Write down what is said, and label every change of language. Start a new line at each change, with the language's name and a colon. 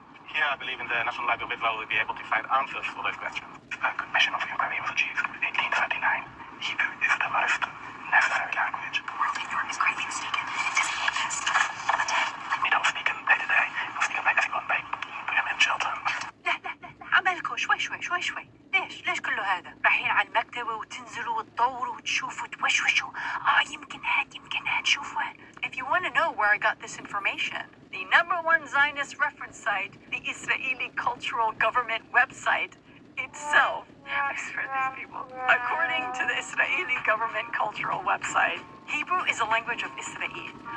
English: Here, I believe in the National Library of Israel will be able to find answers for those questions. A good mission of inquiry was achieved in 1839. Hebrew is the most necessary language. World Hebrew is greatly mistaken. Doesn't exist. We don't speak in day to day. We speak like everyone, like women and children.
Arabic: عمالكم شوي ليش كله هذا؟ رايحين على المكتبة وتنزلوا وتدوروا وتشوفوا وتوشوشوا. يمكن هاد شوفوا.
English: If you want to know where I got this information, the #1 Zionist reference site, the Israeli Cultural Government website itself, I swear these people, according to the Israeli Government Cultural website, Hebrew is a language of Israel.